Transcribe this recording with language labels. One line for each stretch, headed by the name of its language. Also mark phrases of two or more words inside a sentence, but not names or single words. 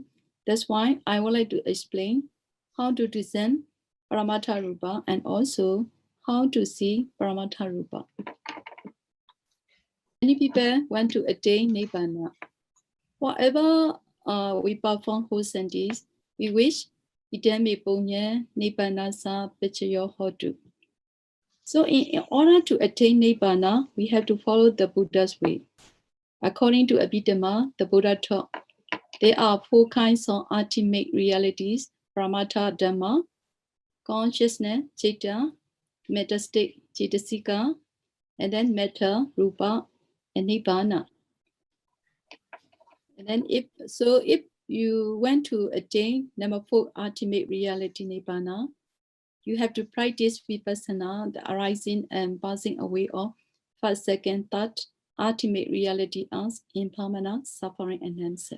English: That's why I would like to explain how to discern
Pali: Paramatha Rupa
English: and also how to see
Pali: Paramatha Rupa.
English: Many people want to attain Nibbana. Whatever we perform wholesome deeds, we wish
Pali: Idame punya nibbana sa pachayo hotu.
English: So in order to attain nibbana, we have to follow the Buddha's way. According to Abhidhamma, the Buddha taught there are 4 kinds of ultimate realities:
Pali: Pramata Dhamma,
English: consciousness, citta, metta state, cittasika, and then metta, rupa, and nibbana. And then if you want to attain number 4 ultimate reality nibbana, you have to practice vipassana, the arising and passing away of first, second, third ultimate reality as impermanent, suffering, and non-self.